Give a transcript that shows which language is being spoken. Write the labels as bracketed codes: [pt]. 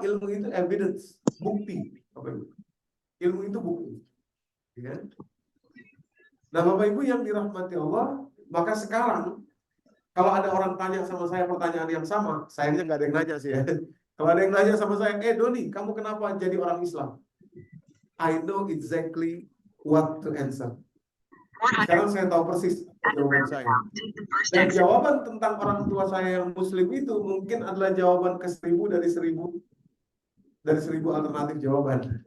[id] Ilmu itu evidence, bukti. Ilmu itu bukti. Ya. Nah, Bapak Ibu yang dirahmati Allah, maka sekarang kalau ada orang tanya sama saya pertanyaan yang sama, sayangnya nggak ada yang nanya sih ya. Kalau ada yang nanya sama saya, Doni, kamu kenapa jadi orang Islam? [en] I know exactly what to answer. [id] Sekarang saya tahu persis jawaban saya. Dan jawaban tentang orang tua saya yang Muslim itu mungkin adalah jawaban ke 1000 dari 1000 alternatif jawaban.